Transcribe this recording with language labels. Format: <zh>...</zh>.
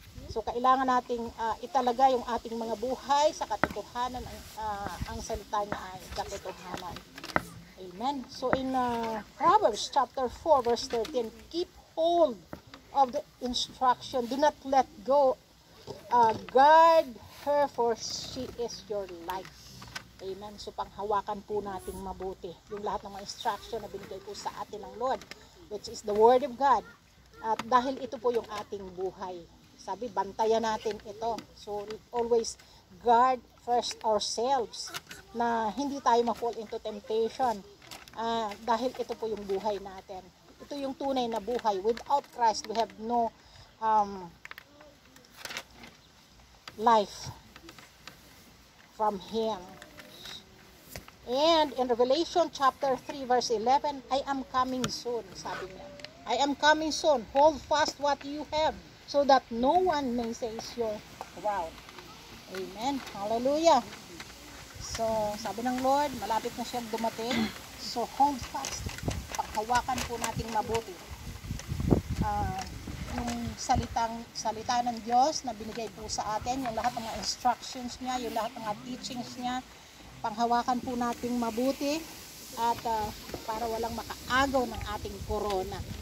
<tl>So kailangan nating italaga yung ating mga buhay sa katotohanan, ang salita niya ay katotohanan. Amen?</tl> <en>So in Proverbs chapter 4 verse 13, keep hold of the instruction, do not let go, guard her for she is your life.</en> <tl>Amen. So panghawakan po nating mabuti yung lahat ng mga instruction na binigay po sa atin ng Lord,</tl> <en>which is the word of God.</en> <tl>At dahil ito po yung ating buhay, sabi, bantayan natin ito. So always guard first ourselves na hindi tayo ma-fall into temptation, dahil ito po yung buhay natin. Ito yung tunay na buhay.</tl> <en>Without Christ, we have no life from Him. And in Revelation chapter 3 verse 11, I am coming soon,</en> <tl>sabi niya.</tl> <en>I am coming soon. Hold fast what you have, so that no one may seize your crown. Amen. Hallelujah.</en> <tl>So, sabi ng Lord, malapit na siyang dumating. So,</tl> <en>hold fast.</en> <tl>Paghawakan po nating mabuti yung salita ng Diyos na binigay po sa atin, yung lahat ng mga instructions niya, yung lahat ng mga teachings niya, panghawakan po nating mabuti at para walang makaagaw ng ating corona.</tl>